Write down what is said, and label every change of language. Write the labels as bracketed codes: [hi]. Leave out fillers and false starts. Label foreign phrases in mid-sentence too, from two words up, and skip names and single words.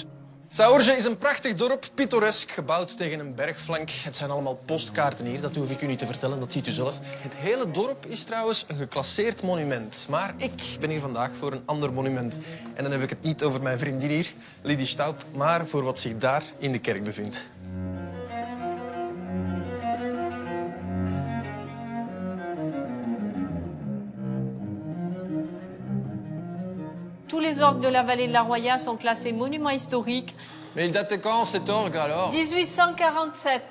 [nl] Saorge is een prachtig dorp, pittoresk, gebouwd tegen een bergflank. Het zijn allemaal postkaarten hier, dat hoef ik u niet te vertellen, dat ziet u zelf. Het hele dorp is trouwens een geclasseerd monument. Maar ik ben hier vandaag voor een ander monument. En dan heb ik het niet over mijn vriendin hier, Lydie Staub, maar voor wat zich daar in de kerk bevindt. [fr] Tous les orgues de la vallée de la Roya sont classés monuments historiques. Mais il date de quand cet orgue alors? 1847.